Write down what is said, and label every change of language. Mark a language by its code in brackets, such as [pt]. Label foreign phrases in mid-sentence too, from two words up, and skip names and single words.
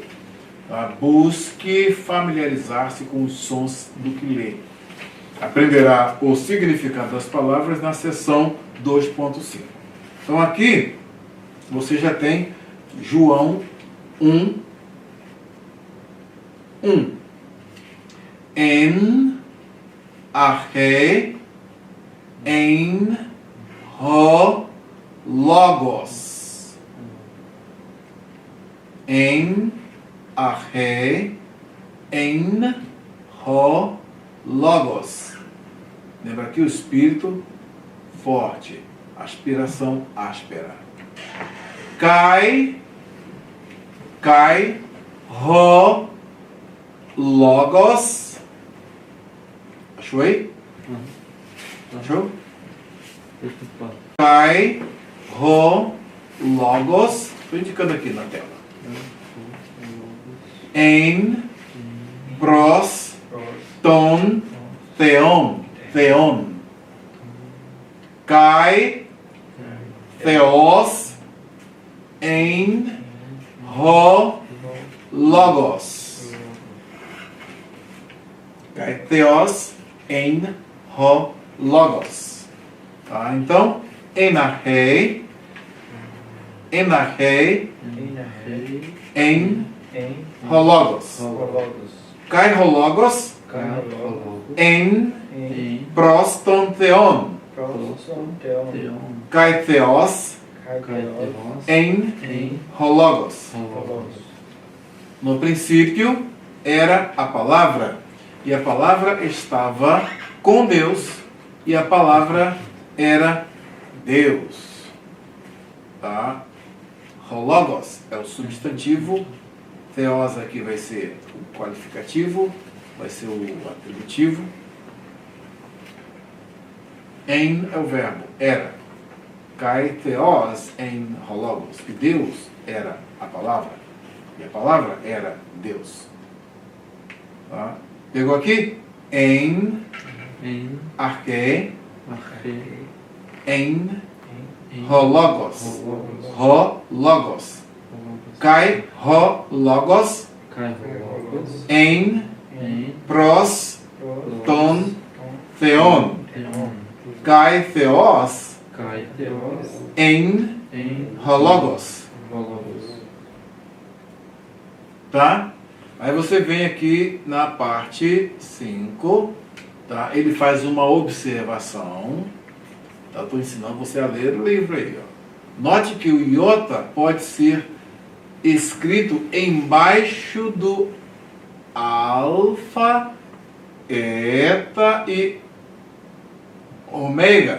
[pt] Tá? Busque familiarizar-se com os sons do que lê. Aprenderá o significado das palavras na seção 2.5. Então aqui você já tem João 1, 1. [el] Ἐν ἀρχῇ ἦν ὁ λόγος. Ἐν ἀρχῇ ἦν ὁ λόγος. [pt] Lembra aqui o espírito forte, aspiração áspera. [el] Καὶ ὁ λόγος. [pt] Achou aí? Achou? [el] Καὶ ὁ λόγος. [pt] Estou indicando aqui na tela. [el] ἦν πρὸς τὸν θεόν. θεόν. Καὶ θεὸς ἦν ὁ λόγος. Καὶ θεὸς ἦν ὁ λόγος. Tá? [pt] Então, [el] ἐν ἀρχῇ ἦν ὁ λόγος. Καὶ ὁ λόγος ἦν πρὸς τὸν θεόν. Καὶ θεὸς ἦν ὁ λόγος. [pt] No princípio era a palavra, e a palavra estava com Deus, e a palavra era Deus. Tá? Hologos é o substantivo, theos aqui vai ser o qualificativo, vai ser o atributivo. En é o verbo, era. [el] Καὶ θεὸς ἦν ὁ λόγος, [pt] que Deus era a palavra, e a palavra era Deus. Tá? Pegou aqui? [el] Ἐν, ἀρχῇ, ἦν ὁ λόγος. ὁ λόγος. Καὶ ὁ λόγος ἦν πρὸς τὸν θεόν. Καὶ θεὸς ἦν ὁ λόγος. [pt] Tá? Aí você vem aqui na parte 5, tá? Ele faz uma observação. Tá? Estou ensinando você a ler o livro aí. Ó. Note que o iota pode ser escrito embaixo do alfa, eta e ômega.